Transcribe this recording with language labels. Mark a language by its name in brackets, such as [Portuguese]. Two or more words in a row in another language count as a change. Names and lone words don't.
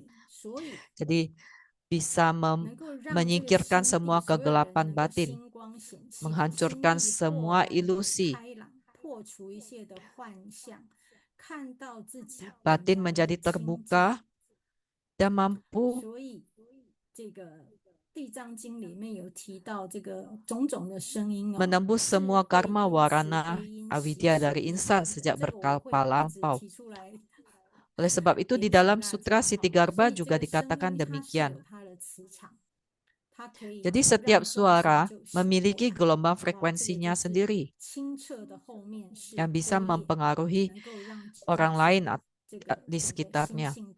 [Indonesian] Jadi bisa menyingkirkan semua kegelapan batin, menghancurkan semua ilusi. Batin menjadi terbuka dan mampu menembus semua karma warana avidya dari insan sejak berkalpa lampau. Oleh sebab itu di dalam Sutra Sitigarbha juga dikatakan demikian. Jadi setiap suara memiliki gelombang frekuensinya sendiri yang bisa mempengaruhi orang lain di sekitarnya.